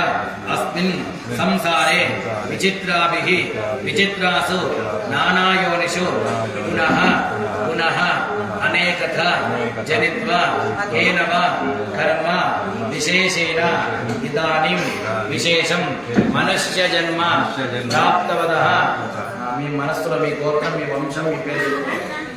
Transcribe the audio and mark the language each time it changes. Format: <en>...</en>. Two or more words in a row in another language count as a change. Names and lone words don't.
<sa>अस्मिन् संसारे विचित्राभिः विचित्रासु नानायोनिषु पुनः पुनः अनेकथा जनित्वा येन वा कर्म विशेषेण इदानीं विशेषं मनुष्य जन्म प्राप्तवतः</sa> <te>మీ మనస్సులో మీ గోత్రం మీ వంశం మీ పేరు</te>